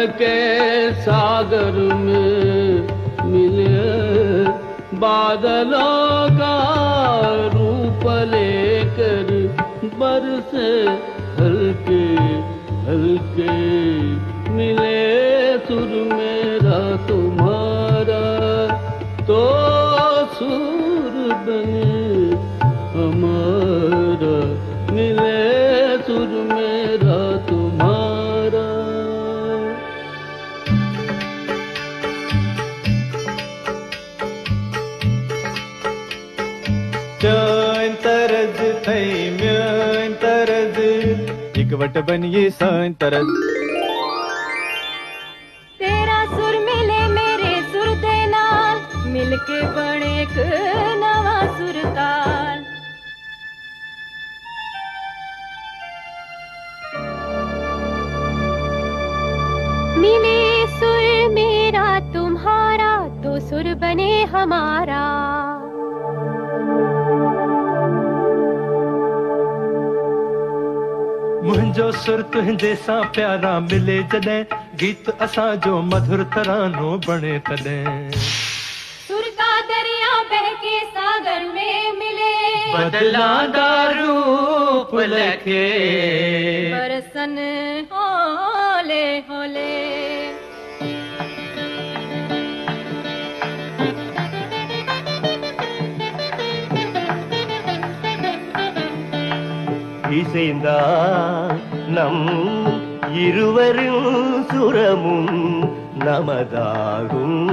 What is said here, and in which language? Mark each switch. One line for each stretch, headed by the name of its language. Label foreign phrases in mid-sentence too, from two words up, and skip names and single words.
Hindi: के सागर में मिले, बादलों का रूप लेकर बरसे हल्के हल्के, मिले सुर मेरा तुम्हारा तो सुर बने हमारा, मिले सुर मेरा तुम्हारा।
Sindhi: चैन तरज थई म्यान तरज, इकवट बनिए सान तरज।
Punjabi: तेरा सुर मिले मेरे सुर दे नाल, मिलके बने एक नवा सुर ताल।
Hindi: मिले सुर मेरा तुम्हारा तो सुर बने हमारा।
Sindhi: मुंहिंजो सुर तुंहिंजे सां प्यारा मिले जॾहिं, गीत असां जो मधुर तरानो बणे तॾहिं।
Hindi: सुर का दरिया बह के सागर में मिले,
Punjabi: बदलांदा रूप लखे बरसन होले होले।
Tamil: இசைந்தா நம் இருவரின் சுரமும் நமதாகும்.